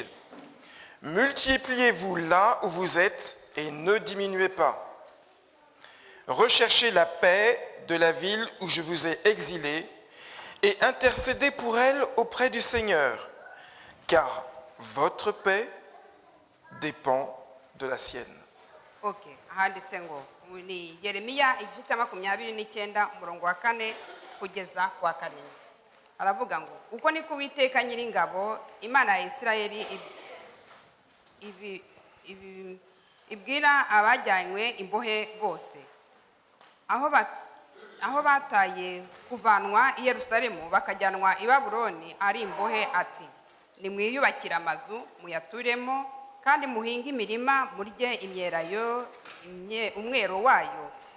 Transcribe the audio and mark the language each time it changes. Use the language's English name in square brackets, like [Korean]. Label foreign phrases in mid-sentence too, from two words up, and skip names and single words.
[French] Multipliez-vous là où vous êtes et ne diminuez pas. Recherchez la paix de la ville où je vous ai exilé et intercédez pour elle auprès du Seigneur, car votre paix dépend de la sienne. [Kinyarwanda] Okay, handitse ngo ni Yeremiya igice cya 29 umurongo wa 4 kugeza ku wa 7. Aravuga ngo uko niko Uwiteka Nyiringabo Imana ya Isirayeli ibwira abajyanywe imbohe bose, aho bataye kuvanwa i Yerusalemu bakajyanwa i Babuloni ari imbohe, ati nimwiyubakire amazu muyaturemo kandi muhinge imirima murye imyelayo umwero wayo,